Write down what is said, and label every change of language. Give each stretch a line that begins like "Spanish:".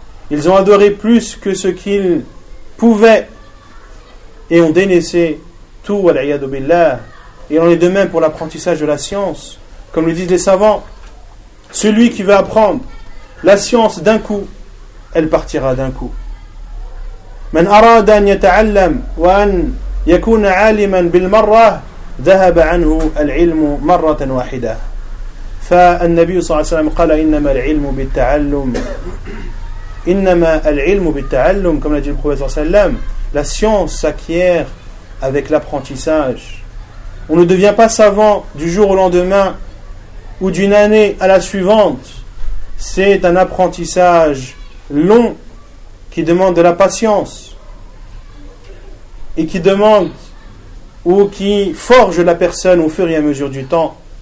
French: Ils ont adoré plus que ce qu'ils pouvaient et ont délaissé tout, wal'iyadu billah. Il en est de même pour l'apprentissage de la science. Comme le disent les savants, celui qui veut apprendre la science d'un coup, elle partira d'un coup.
Arabic: من أراد أن يتعلم وأن يكون عالما بالمرة ذهب عنه العلم مرة واحدة. ف فالنبي صلى الله عليه وسلم قال إنما العلم بالتعلم إنما العلم بالتعلم كما قال النبي صلى الله عليه وسلم
French: La science s'acquiert avec l'apprentissage. On ne devient pas savant du jour au lendemain ou d'une année à la suivante. C'est un apprentissage long qui demande de la patience et qui demande ou qui forge la personne au fur et à mesure du temps.